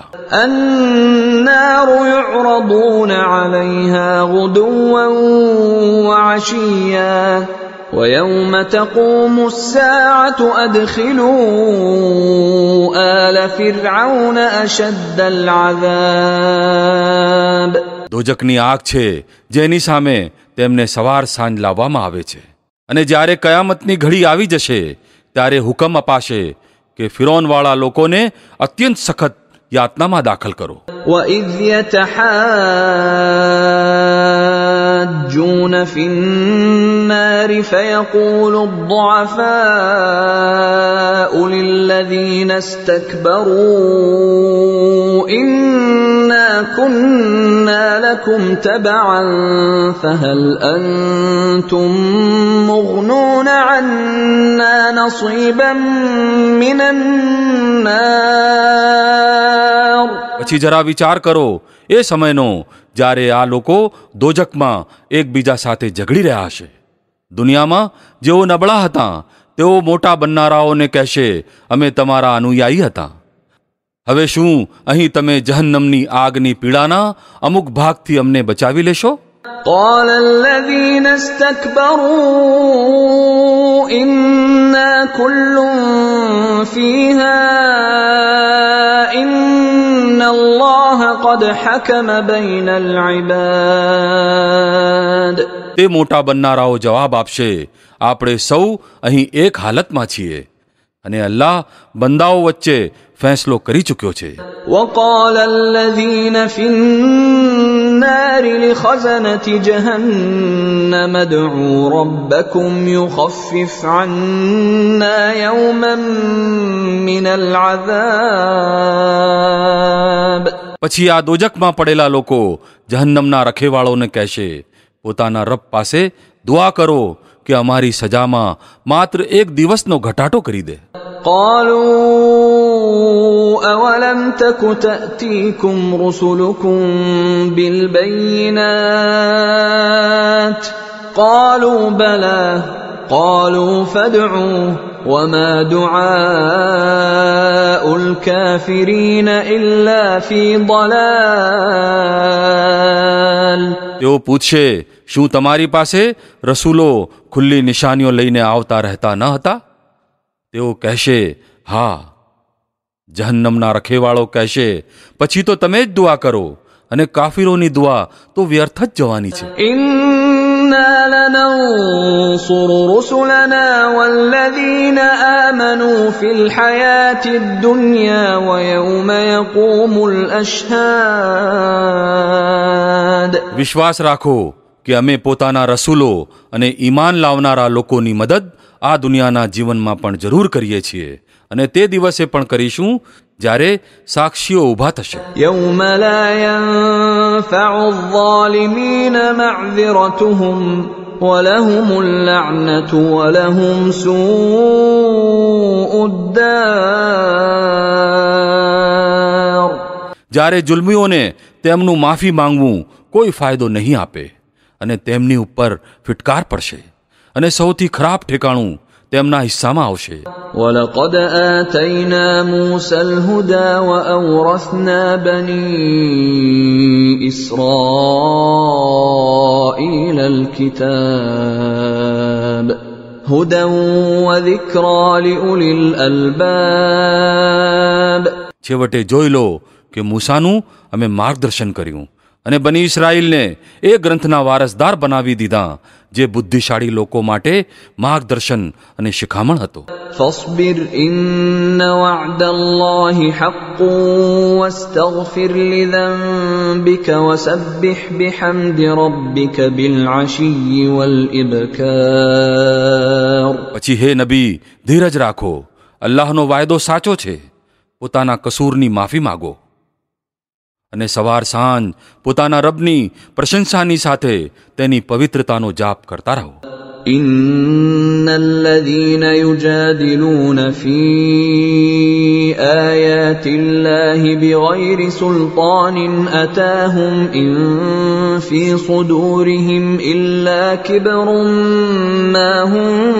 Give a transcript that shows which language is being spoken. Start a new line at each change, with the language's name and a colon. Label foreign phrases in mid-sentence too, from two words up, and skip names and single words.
Arabic: النار يعرضون عليها غدوا وعشيا ويوم تقوم الساعة أدخلوا آل فرعون أشد العذاب.
Gujarati: દોજકની આગ છે જેની સામે તેમને સવાર સાંજ લાવવામાં આવે છે અને જ્યારે કયામતની ઘડી આવી જશે ત્યારે હુકમ અપાશે કે ફિરૌનવાળા લોકોને અત્યંત સખત યાતનામાં દાખલ કરો.
Arabic: وَإِذْ يَتَحَاجُّونَ فِي النَّارِ فَيَقُولُ الضُّعَفَاءُ لِلَّذِينَ اسْتَكْبَرُوا إِنَّا كُنَّا لَكُمْ تَبَعًا فَهَلْ أَنْتُمْ مُغْنُونَ عَنَّا نَصِيبًا مِنَ النَّارِ.
Gujarati: પછી જરા વિચાર કરો એ સમયનો જ્યારે આ લોકો દોજકમાં એકબીજા સાથે ઝઘડી રહ્યા હશે. દુનિયામાં જેઓ નબળા હતા તેઓ મોટા બનનારાઓને કહેશે અમે તમારા અનુયાયી હતા. હવે શું અહીં તમે જહન્નમની આગની પીડાના અમુક ભાગથી અમને બચાવી લેશો?
Arabic: قال الذين استكبروا إنا كل فيها إن الله قد حكم بين العباد.
Gujarati: તે મોટા બનનારાઓ જવાબ આપશે આપણે સૌ અહીં એક હાલતમાં છીએ અને અલ્લાહ બંદાઓ વચ્ચે ફેંસલો કરી ચૂક્યો છે.
Arabic: وقال الذين في النار لخزنة جهنم ادعوا ربكم يخفف عنا يوما من العذاب.
Gujarati: પછી આ દોજકમાં પડેલા લોકો જહન્નમના રખેવાળોને કહેશે પોતાના રબ પાસે દુઆ કરો કે અમારી સજામાં માત્ર એક દિવસનો ઘટાટો કરી દે.
Arabic: قالوا أولم تك تأتيكم رسلكم بالبينات قالوا بلى قالوا فادعوا وما دعاء الكافرين إلا في ضلال.
Gujarati: તેઓ પૂછશે શું તમારી પાસે રસૂલો ખુલ્લી નિશાનીઓ લઈને આવતા રહેતા ન હતા? તેઓ કહેશે હા. જહન્નમના રખેવાળો કહેશે પછી તો તમે જ દુઆ કરો અને કાફિરોની દુઆ તો વ્યર્થ જ જવાની છે.
Arabic: إنا لننصر رسلنا والذين آمنوا في الحياة الدنيا ويوم يقوم الأشهاد.
Gujarati: વિશ્વાસ રાખો કે અમે પોતાના રસૂલો અને ઈમાન લાવનારા લોકોની મદદ આ દુનિયાના જીવનમાં પણ જરૂર કરીએ છીએ અને તે દિવસે પણ કરીશું જ્યારે સાક્ષીઓ ઊભા થશે.
Arabic: يوم لا ينفع الظالمين معذرتهم ولهم اللعنة ولهم سوء الدار.
Gujarati: જ્યારે જુલ્મીઓને તેમનું માફી માંગવું કોઈ ફાયદો નહીં આપે અને તેમની ઉપર ફિટકાર પડશે અને સૌથી ખરાબ ઠેકાણું તેમના હિસ્સામાં આવશે.
Arabic: وَلَقَدْ آتَيْنَا مُوسَى الْهُدَى وَأَوْرَثْنَا بَنِي إِسْرَائِيلَ الْكِتَابَ هُدًى وَذِكْرَى لِأُولِي الْأَلْبَابِ.
Gujarati: છેવટે જોઈ લો કે મૂસાનું અમે માર્ગદર્શન કર્યું અને બની ઇસ્રાઈલને એ ગ્રંથના વારસદાર બનાવી દીધા જે બુદ્ધિશાળી લોકો માટે માર્ગદર્શન અને શિખામણ હતો.
Arabic: فاصبر إن وعد الله حق واستغفر لذنبك وسبح بحمد ربك بالعشي والإبكار.
Gujarati: પછી હે નબી, ધીરજ રાખો. અલ્લાહનો વાયદો સાચો છે. પોતાના કસૂરની માફી માગો અને સવાર સાંજ પોતાના રબની પ્રશંસાની સાથે તેની પવિત્રતાનો જાપ કરતા રહો.
Arabic: إن الذين يجادلون في آيات الله بغير سلطان أتاهم إن في صدورهم إلا كبر ما هم